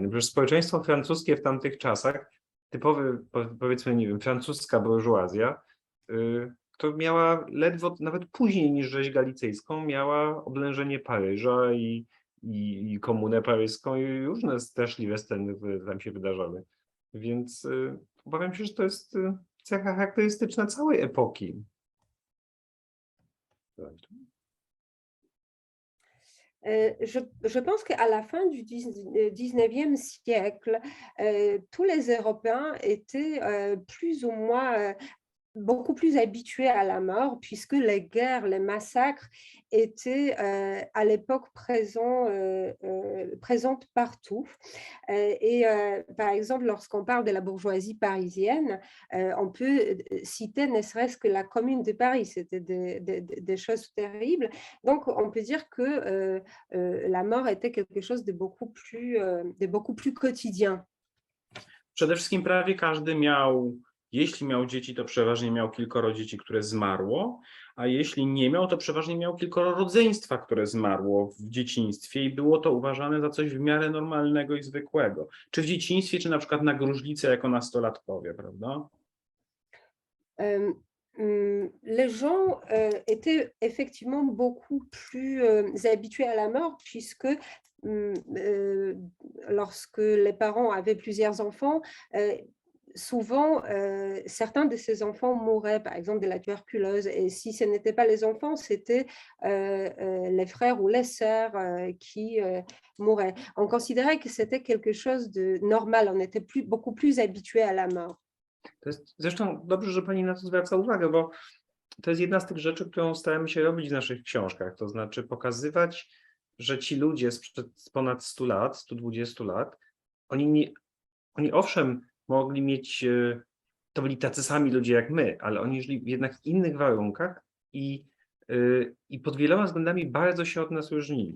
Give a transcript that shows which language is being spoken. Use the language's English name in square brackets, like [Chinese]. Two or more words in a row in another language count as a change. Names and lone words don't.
[Polish] No przecież społeczeństwo francuskie w tamtych czasach, typowy, powiedzmy, nie wiem, francuska burżuazja, to miała ledwo, nawet później niż rzeź galicyjską, miała oblężenie Paryża i komunę paryską i różne straszliwe sceny tam się wydarzały. Więc obawiam się, że to jest cecha charakterystyczna całej epoki. [French] Je pense qu'à la fin du 19e siècle, tous les Européens étaient plus ou moins beaucoup plus habitués à la mort, puisque les guerres, les massacres étaient à l'époque présentes partout. Par exemple, lorsqu'on parle de la bourgeoisie parisienne, on peut citer ne serait-ce que la Commune de Paris, c'était des choses terribles. Donc, on peut dire que la mort était quelque chose de beaucoup plus quotidien. [Polish] Przede wszystkim prawie każdy jeśli miał dzieci, to przeważnie miał kilkoro dzieci, które zmarło, a jeśli nie miał, to przeważnie miał kilkoro rodzeństwa, które zmarło w dzieciństwie i było to uważane za coś w miarę normalnego i zwykłego. Czy w dzieciństwie, czy na przykład na gruźlicę jako nastolatkowie, prawda? [French] Les gens étaient effectivement beaucoup plus habitués à la mort, puisque lorsque les parents avaient plusieurs enfants, souvent, certains de ces enfants mouraient, par exemple, de la tuberculose. Et si ce n'était pas les enfants, c'était les frères ou les sœurs qui mouraient. On considérait que c'était quelque chose de normal. On était beaucoup plus habitué à la mort. [Polish] To jest, zresztą dobrze, że pani na to zwraca uwagę, bo to jest jedna z tych rzeczy, którą staramy się robić w naszych książkach. To znaczy pokazywać, że ci ludzie sprzed ponad 100 lat, 120 lat, oni owszem mogli mieć to byli tacy sami ludzie jak my, ale oni żyli jednak w innych warunkach i pod wieloma względami bardzo się od nas różnili.